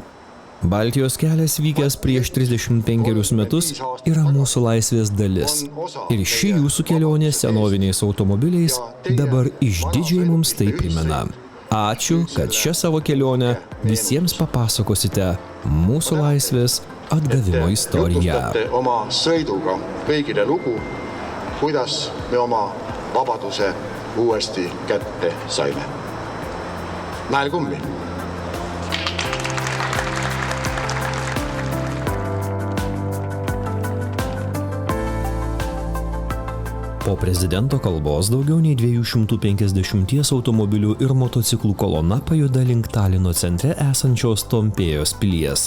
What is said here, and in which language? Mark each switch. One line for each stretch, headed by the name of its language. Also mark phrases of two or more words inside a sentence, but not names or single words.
Lithuanian: Baltijos kelias vykęs prieš 35 metus yra mūsų laisvės dalis. Ir ši jūsų kelionė senoviniais automobiliais dabar išdidžiai mums tai primena. Ačiū, kad šią savo kelionę visiems papasakosite mūsų laisvės atgavimo istoriją.
Estonian: Oma sõiduga kõigile lugu, kuidas me oma vabaduse uuesti kätte saime. Näel kummi.
Lithuanian: Po prezidento kalbos daugiau nei 250 automobilių ir motociklų kolona pajuda link Talino centre esančios Tompėjos pilies.